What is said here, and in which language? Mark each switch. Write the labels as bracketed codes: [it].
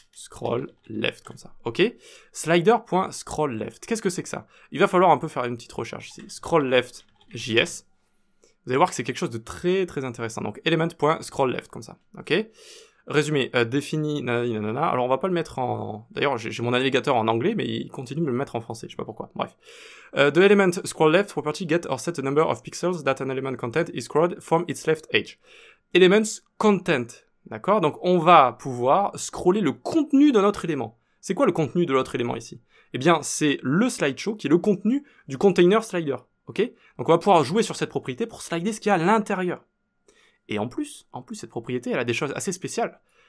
[fr] Scroll left, comme ça. Ok? Slider.scrollLeft. Qu'est-ce que c'est que ça? Il va falloir un peu faire une petite recherche ici. Scroll_left JS. Vous allez voir que c'est quelque chose de très très intéressant. Donc element.scrollLeft, comme ça. Ok? Résumé, défini, nanana. Alors on va pas le mettre en... D'ailleurs, j'ai mon navigateur en anglais, mais il continue de me le mettre en français, je sais pas pourquoi. Bref. [en] The element scrollLeft property get or set a number of pixels that an element content is scrolled from its left edge. Elements content. [fr] D'accord? Donc on va pouvoir scroller le contenu de notre élément. C'est quoi le contenu de l'autre élément ici? Eh bien, c'est le slideshow qui est le contenu du container slider. Ok? Donc on va pouvoir jouer sur cette propriété pour slider ce qu'il y a à l'intérieur. Et en plus, cette propriété, elle a des choses assez spéciales.